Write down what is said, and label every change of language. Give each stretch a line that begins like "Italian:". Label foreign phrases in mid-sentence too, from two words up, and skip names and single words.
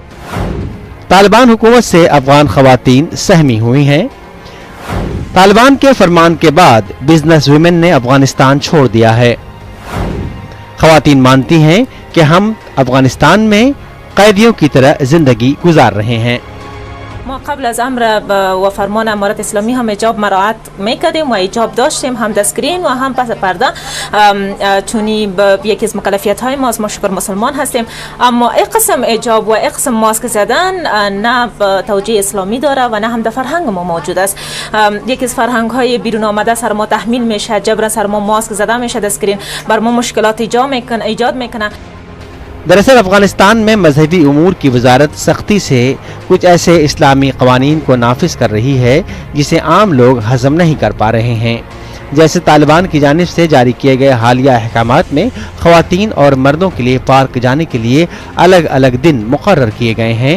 Urdu: طالبان حکومت سے افغان خواتین سہمی ہوئی ہیں. طالبان کے فرمان کے بعد
English: business women
Urdu: نے افغانستان چھوڑ دیا ہے. خواتین مانتی ہیں کہ ہم افغانستان میں قیدیوں کی طرح زندگی گزار رہے ہیں.
Persian: ما قبل از امر و فرمان امارت اسلامی هم حجاب مراعات میکردیم و حجاب داشتیم، هم دستگیرین و هم پس پرده، چونی یکی از مکلفیت های ما ما شکر مسلمان هستیم. اما این قسم حجاب و این قسم ماسک زدن نه توجیه اسلامی داره و نه هم در فرهنگ ما موجود است. یکی از فرهنگ های بیرون آمده سر ما تحمیل میشه، جبران سر ما ماسک زده میشه، دستگیرین بر ما مشکلات ایجاد میکنه.
Urdu: دراصل افغانستان میں مذہبی امور کی وزارت سختی سے کچھ ایسے اسلامی قوانین کو نافذ کر رہی ہے جسے عام لوگ ہضم نہیں کر پا رہے ہیں. جیسے طالبان کی جانب سے جاری کیے گئے حالیہ احکامات میں خواتین اور مردوں کے لیے پارک جانے کے لیے الگ الگ دن مقرر کیے گئے ہیں.